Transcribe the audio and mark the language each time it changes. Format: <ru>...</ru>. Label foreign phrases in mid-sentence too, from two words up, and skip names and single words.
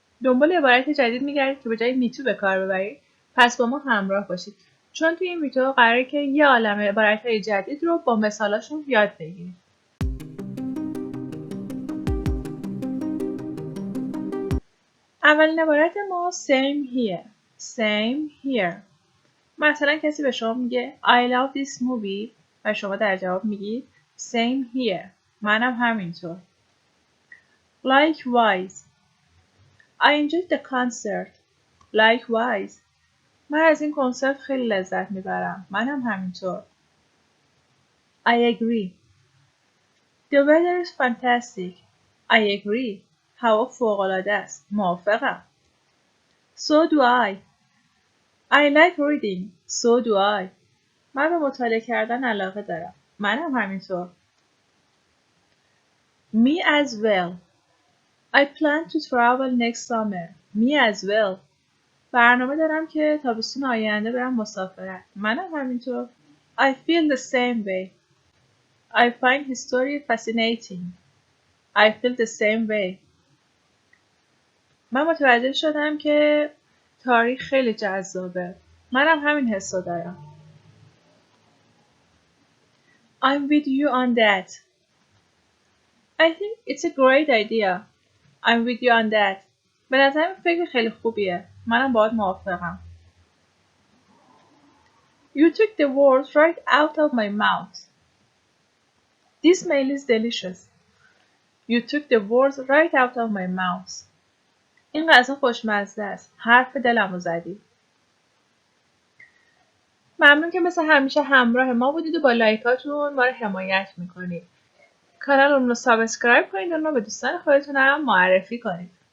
<fa>دنبال عبارت جدید میگردید که به جای</fa> <en>me too</en> <fa>به کار ببرید، پس با ما همراه باشید. چون توی این ویدیو قراره که یه عالمه عبارت‌های جدید رو با مثالاشون یاد بگیرید. اولین عبارت ما</fa> <en>same here. same here.</en> <fa>مثلا کسی به شما میگه</fa> <en>I love this movie</en> <fa>و شما در جواب میگید</fa> <en>same here.</en> <fa>منم همینطور.</fa> <en>Likewise. I enjoyed the concert. Likewise.</en> <fa>من از این کنسرت خیلی لذت میبرم. منم همینطور.</fa> <en>I agree. The weather is fantastic. I agree.</en> <fa>هوا فوق‌العاده است. موافقم.</fa> <en>So do I. I like reading. So do I.</en> <fa>من به مطالعه کردن علاقه دارم. منم همینطور.</fa> <en>Me as well. I plan to travel next summer. Me as well.</en> <fa>برنامه دارم که تابستون آینده برم مسافرت. منم همینطور.</fa> <en>I feel the same way. I find history fascinating. I feel the same way.</en> <fa>من متوجه شدم که تاریخ خیلی جذابه. منم همین حسو دارم.</fa> <en>I'm with you on that. I think it's a great idea. I'm with you on that.</en> <fa>به نظرم فکر خیلی خوبیه. منم باهات موافقم.</fa> <en>You took the words right out of my mouth. This meal is delicious. You took the words right out of my mouth.</en> <fa>این غذا خوشمزه است. حرف دلمو زدی. ممنون که مثل همیشه همراه ما بودید و با لایکاتون ما رو حمایت میکنید. کانالمون رو سابسکرایب کنید و ما به دوستان خودتون هم معرفی کنید.</fa>